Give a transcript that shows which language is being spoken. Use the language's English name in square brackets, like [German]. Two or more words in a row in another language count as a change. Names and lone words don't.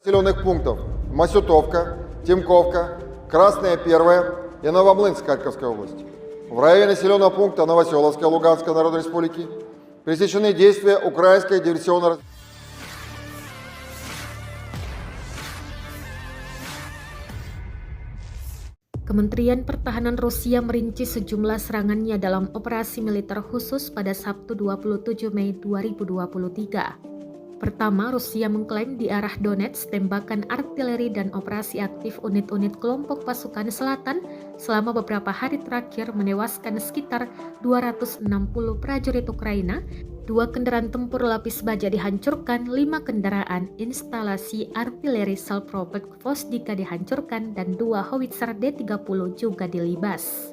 [Russian] населенных пунктов Масютовка, Тимковка, Красная Первая и Новомлынск Харьковской области. В районе населенного пункта Новоселовска Луганской Народной Республики пресечены действия украинской диверсионной. [Indonesian] Kementerian Pertahanan Rusia merinci sejumlah serangannya dalam operasi militer khusus pada Sabtu 27 Mei 2023. Pertama, Rusia mengklaim di arah Donetsk tembakan artileri dan operasi aktif unit-unit kelompok pasukan selatan selama beberapa hari terakhir menewaskan sekitar 260 prajurit Ukraina, 2 kendaraan tempur lapis baja dihancurkan, 5 kendaraan instalasi artileri self-propelled Gvozdika dihancurkan, dan 2 howitzer D-30 juga dilibas.